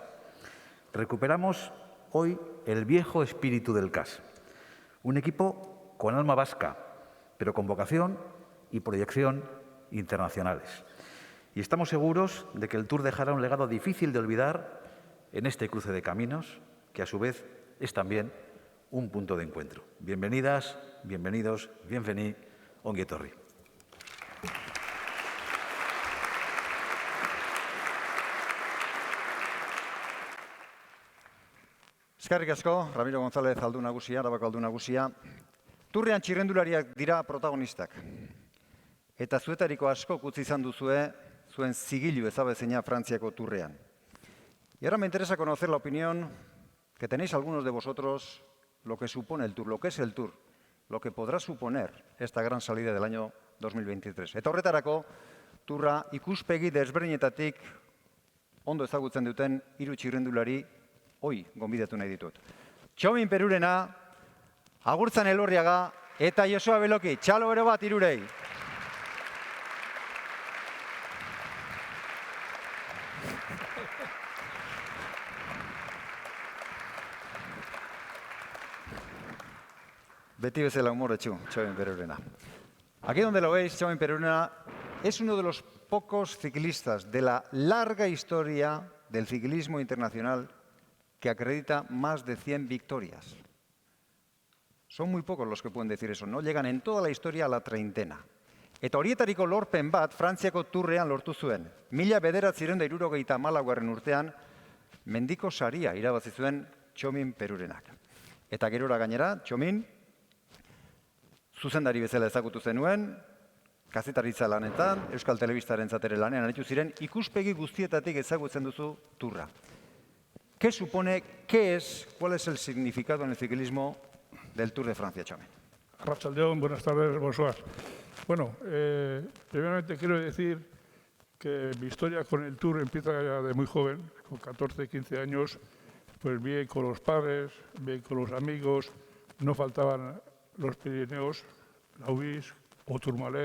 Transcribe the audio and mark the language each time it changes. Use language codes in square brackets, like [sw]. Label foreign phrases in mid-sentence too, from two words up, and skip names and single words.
[es] Recuperamos hoy el viejo espíritu del CAS, un equipo con alma vasca, pero con vocación y proyección internacionales. Y estamos seguros de que el Tour dejará un legado difícil de olvidar en este cruce de caminos, que a su vez es también un punto de encuentro. Bienvenidas, bienvenidos, [eu] bienvení, ongi etorri. Eskerrik asko, Ramiro González aldun nagusia, Arabako aldun nagusia. Turrean txirrendulariak dira protagonistak. Eta zuetariko asko utzi izan duzue zuen zigilu ezabezina Frantziako Turrean. [es] Y ahora me interesa conocer la opinión que tenéis algunos de vosotros, lo que supone el Tour, lo que es el Tour, lo que podrá suponer esta gran salida del año 2023. [eu] Eta horretarako, Turra ikuspegi desberdinetatik ondo ezagutzen duten 3 txirrendulari hoi gonbidatu nahi ditut. Txomin Perurena, Agurtzan Elorriaga eta Josua Beloki. Txalo bero bat hirurei. Beti bezala humoretsu, Txomin Perurena. [es] Aquí donde lo veis, Txomin Perurena es uno de los pocos ciclistas de la larga historia del ciclismo internacional que acredita más de 100 victorias. Son muy pocos los que pueden decir eso, no llegan en toda la historia a la treintena. [eu] Eta horietariko lorpen bat Frantziako Turrean lortu zuen. 1974 urtean mendiko saria irabazi zuen Txomin Perurenak. Eta gerora gainera, Txomin zuzendari bezala ezagutu zenuen, kazetaritza lanetan, Euskal Telebistaren ere lanean aritu ziren, ikuspegi guztietatik ezagutzen duzu Turra. [es] ¿Qué supone, qué es, cuál es el significado en el ciclismo del Tour de Francia, Txomin? Arratsaldeon, buenas tardes, bonsoir. Bueno, primeramente quiero decir que mi historia con el Tour empieza ya de muy joven, con 14, 15 años, pues bien con los padres, bien con los amigos, no faltaban los Pirineos, la UIS o Tourmalet.